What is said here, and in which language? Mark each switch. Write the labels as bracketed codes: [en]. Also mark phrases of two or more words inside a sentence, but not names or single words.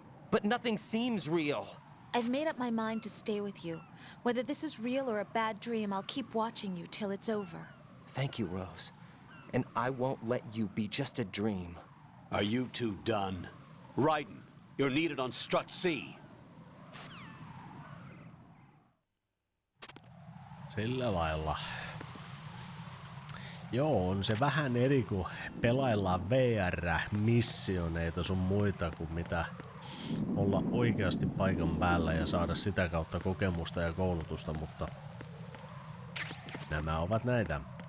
[en] But nothing seems real. I've made up my mind to stay with you. Whether this is real or a bad dream, I'll keep watching you till it's over. Thank you, Rose. And I won't let you be just a dream. Are you two done? Raiden, you're needed on Strut C. [fi] Sillä lailla. Joo, on se vähän eri kuin pelaillaan VR-missioneita sun muita kuin mitä olla oikeasti paikan päällä ja saada sitä kautta kokemusta ja koulutusta, mutta nämä ovat näitä.